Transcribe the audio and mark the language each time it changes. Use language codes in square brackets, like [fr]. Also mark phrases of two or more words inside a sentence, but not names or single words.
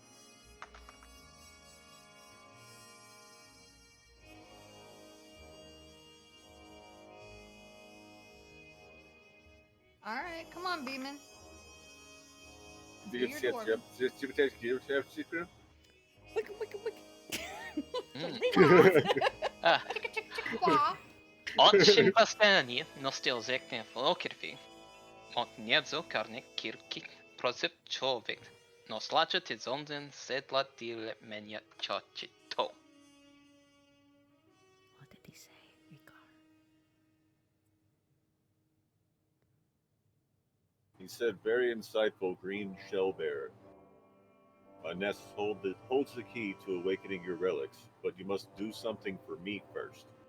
[en] All right, come on, Beeman. Do your dwarven. Wick, wick, wick. Chick, chick, chick, quack. Очень постоянnie nostil zekne vlokervi. Mont niedzo karne kirki prozip човек. Noslacha tizonden sedla dile menya chachito. What did he say, Ricard? He said, very insightful green shell bearer. A nest holds the key to awakening your relics, but you must do something for me first.